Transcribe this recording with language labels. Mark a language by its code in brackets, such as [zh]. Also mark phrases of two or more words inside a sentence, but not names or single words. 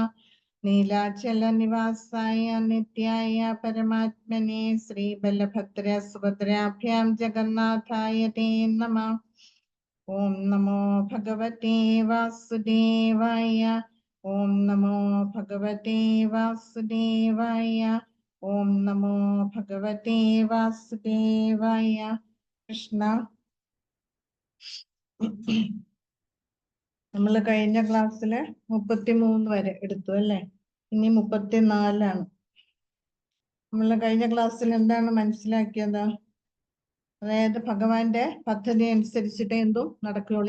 [sa] नीलाचल निवासाय नित्याय परमात्मने श्रीबलभद्र सुभद्राभ्यां जगन्नाथाय ते नमः। ओम नमो भगवते वासुदेवाय। ओम नमो भगवते वासुदेवाय। ओम नमो भगवते वासुदेवाय। [ml] കൃഷ്ണ, നമ്മൾ കഴിഞ്ഞ ക്ലാസ്സില് 33 വരെ എടുത്തു അല്ലേ? ഇനി 34ആണ്. നമ്മൾ കഴിഞ്ഞ ക്ലാസ്സിൽ എന്താണ് മനസ്സിലാക്കിയത്? അതായത് ഭഗവാന്റെ പദ്ധതി അനുസരിച്ചിട്ട് എന്തും നടക്കുകയുള്ളൂ.